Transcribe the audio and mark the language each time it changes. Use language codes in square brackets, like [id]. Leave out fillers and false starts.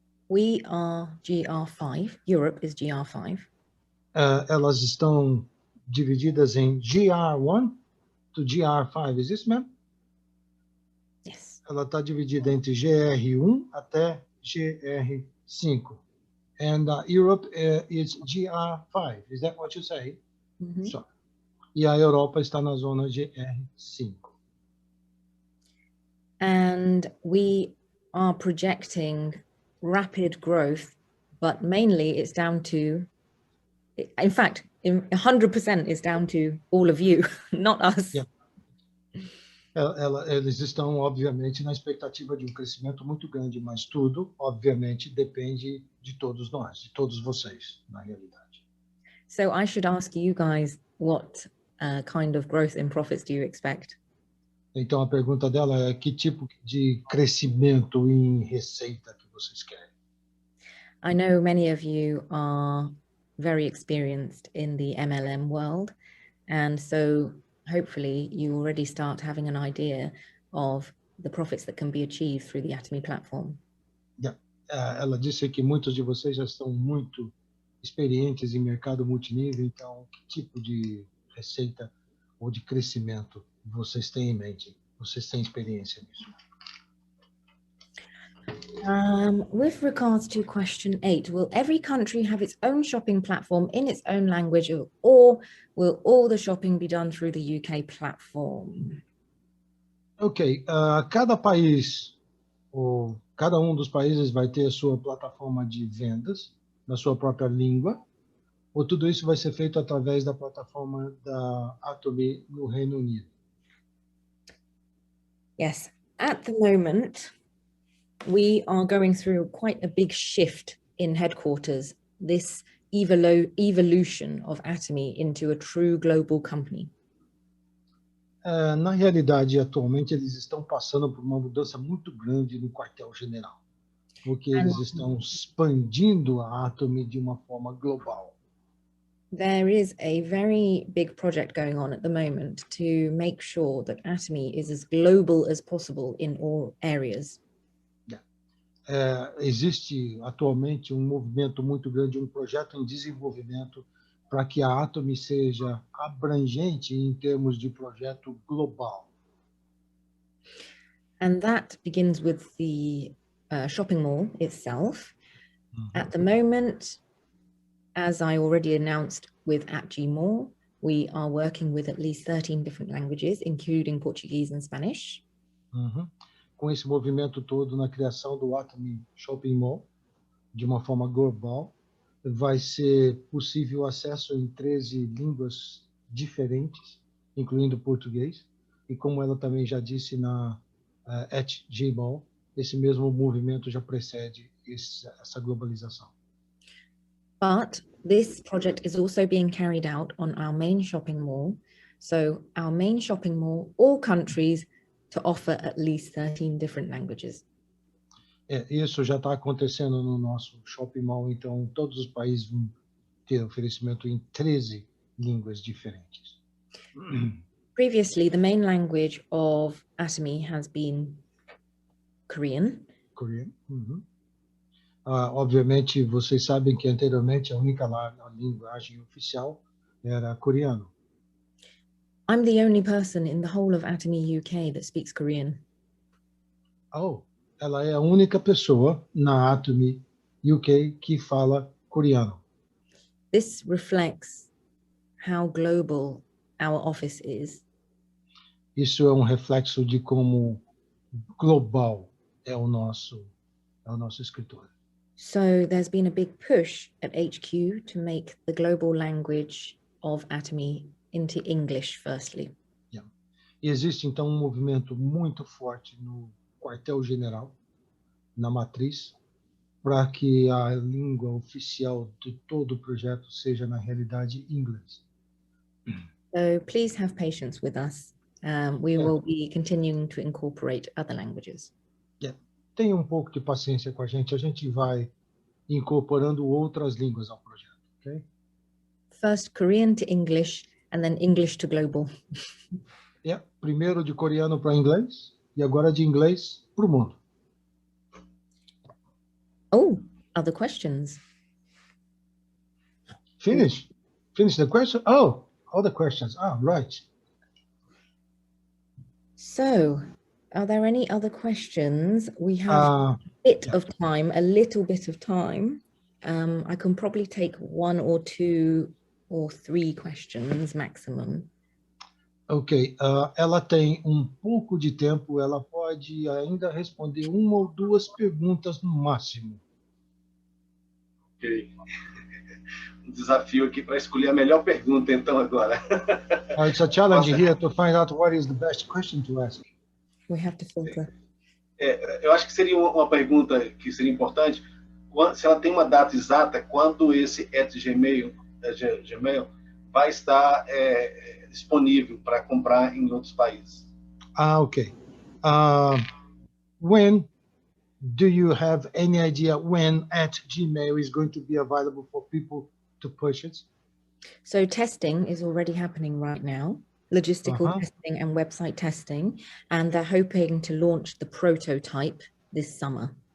[en] We are GR5. Europe is GR5. [pt] Elas estão divididas em GR1 [en] to GR5, is this, ma'am? Yes. [pt] Ela está dividida entre GR1 até GR5. [en] And Europe is GR5, is that what you say? [pt] So, e a Europa está na zona GR5. [en] And we are projecting rapid growth, but mainly it's down to, in fact, 100% is down to all of you, not us. Yeah. [pt] Eles estão, obviamente, na expectativa de um crescimento muito grande, mas tudo, obviamente, depende de todos nós, de todos vocês, na realidade. [en] So I should ask you guys, what kind of growth in profits do you expect? [pt] Então, a pergunta dela é que tipo de crescimento em receita que vocês querem? [en] I know many of you are very experienced in the MLM world, and so hopefully you already start having an idea of the profits that can be achieved through the Atomy platform. Yeah. [pt] Ela disse que muitos de vocês já estão muito experientes em mercado multinível, então que tipo de receita ou de crescimento vocês têm em mente? Vocês têm experiência nisso? [en] With regards to question 8, will every country have its own shopping platform in its own language, or will all the shopping be done through the UK platform? [pt] Ok, cada país, ou cada um dos países vai ter a sua plataforma de vendas, na sua própria língua, ou tudo isso vai ser feito através da plataforma da Atomy no Reino Unido? [en] Yes, at the moment, we are going through quite a big shift in headquarters, this evolution of Atomy into a true global company. [pt] Na realidade, atualmente, eles estão passando por uma mudança muito grande no quartel-general, porque eles estão expandindo a Atomy de uma forma global. [en] There is a very big project going on at the moment to make sure that Atomy is as global as possible in all areas. [pt] Existe atualmente um movimento muito grande, um projeto em desenvolvimento para que a Atomy seja abrangente em termos de projeto global. [en] And that begins with the shopping mall itself. At the moment, as I already announced with Aqui Mall, we are working with at least 13 different languages, including Portuguese and Spanish. [pt] Com esse movimento todo na criação do Atomy Shopping Mall, de uma forma global, vai ser possível acesso em 13 línguas diferentes, incluindo português. E como ela também já disse na Aqui Mall, esse mesmo movimento já precede essa globalização. [en] But this project is also being carried out on our main shopping mall. So our main shopping mall, all countries, to offer at least 13 different languages. [pt] Isso já está acontecendo no nosso shopping mall, então todos os países vão ter oferecimento em 13 línguas diferentes. [en] Previously, the main language of Atomy has been Korean. Korean. [pt] Obviamente, vocês sabem que anteriormente a única linguagem oficial era coreano. [en] I'm the only person in the whole of Atomy UK that speaks Korean. [pt] Oh, ela é a única pessoa na Atomy UK que fala coreano. [en] This reflects how global our office is. [pt] Isso é um reflexo de como global é o nosso escritório. [en] So there's been a big push at HQ to make the global language of Atomy into English firstly. [pt] E existe então um movimento muito forte no quartel-general, na matriz, para que a língua oficial de todo o projeto seja na realidade inglês. [en] So please have patience with us. We will be continuing to incorporate other languages. [pt] Tenha um pouco de paciência com a gente vai incorporando outras línguas ao projeto, ok? [en] First Korean to English, and then English to global. [pt] Primeiro de coreano para inglês e agora de inglês para o mundo. [en] Oh, other questions? Finish the question? Oh, other questions. Ah, right. So, are there any other questions? We have a little bit of time. I can probably take 1 or 2 or 3 questions maximum. [pt] Ok, ela tem pouco de tempo, ela pode ainda responder 1 ou 2 perguntas no máximo. Ok. Desafio aqui para escolher a melhor pergunta, então, agora. [en] It's a challenge here to find out what is the best question to ask. We have to filter. [pt] Eu acho que seria uma pergunta que seria importante, se ela tem uma data exata, quando esse @gmail vai estar disponível para comprar em outros países. Ok. [en] When do you have any idea when @gmail is going to be available for people to purchase? So testing is already happening right now, logistical testing and website testing, and they're hoping to launch the prototype this summer.